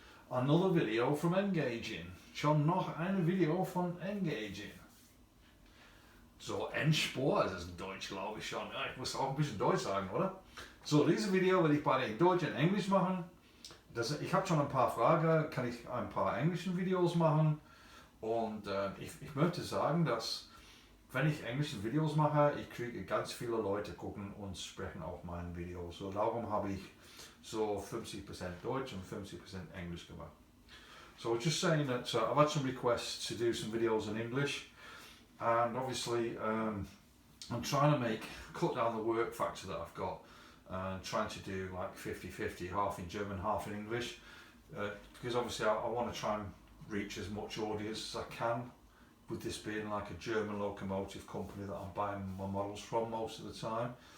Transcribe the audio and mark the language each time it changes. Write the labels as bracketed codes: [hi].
[en] Another video from Engaging. [de] Schon noch ein Video von Engaging. So, Endspur, das ist in Deutsch, glaube ich schon. Ja, ich muss auch ein bisschen Deutsch sagen, oder? So, dieses Video werde ich beide in Deutsch und Englisch machen. Ich habe schon ein paar Fragen, kann ich ein paar englischen Videos machen. Und ich möchte sagen, dass wenn ich englische Videos mache, ich kriege ganz viele Leute gucken und sprechen auch meine Videos. So, darum habe ich so 50% Deutsch und 50% Englisch gemacht. [en] So just saying that I've had some requests to do some videos in English, and obviously I'm trying to cut down the work factor that I've got, and trying to do like 50-50, half in German, half in English, because obviously I want to try and reach as much audience as I can, with this being like a German locomotive company that I'm buying my models from most of the time.